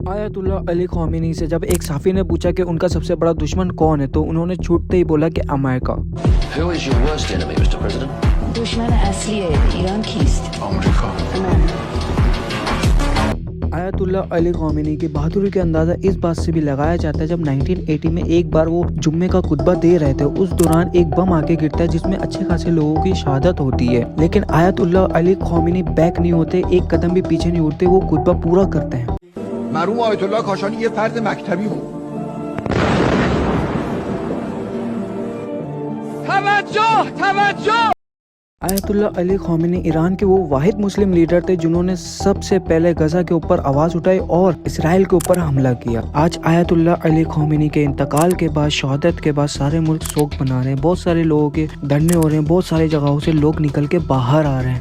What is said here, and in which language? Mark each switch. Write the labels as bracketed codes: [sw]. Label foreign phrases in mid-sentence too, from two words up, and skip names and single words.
[hi] आयतुल्ला अली ख़ामेनी से जब एक साफ़ी ने पूछा कि उनका सबसे बड़ा दुश्मन कौन है तो उन्होंने छूटते ही बोला कि अमेरिका। [en] Who is your worst enemy, Mr. President? [fa] دشمن اصلی ایران کیست अमेरिका। [hi] आयतुल्ला अली ख़ामेनी की बहादुरी का अंदाज़ा इस बात से भी लगाया जाता है जब 1980 में एक बार वो जुम्मे का खुतबा दे रहे थे। उस दौरान एक बम आके गिरता है जिसमें अच्छे खासे लोगों की शहादत होती है, लेकिन आयतुल्ला अली ख़ामेनी बैक नहीं होते, एक कदम भी पीछे नहीं उठते, वो खुतबा पूरा करते हैं। [fa] मरहوم آیت الله کاشانی یه فرد مکتبی بود. توجه [hi] आयतुल्ला अली ख़ामेनी ईरान के वो वाहिद मुस्लिम लीडर थे जिन्होंने सबसे पहले गजा के ऊपर आवाज उठाई और इसराइल के ऊपर हमला किया। आज आयतुल्ला अली ख़ामेनी के इंतकाल के बाद, शहादत के बाद सारे मुल्क शोक मना रहे हैं। बहुत सारे लोगों के धरने हो रहे हैं, बहुत सारी जगहों से लोग निकल के बाहर आ रहे हैं।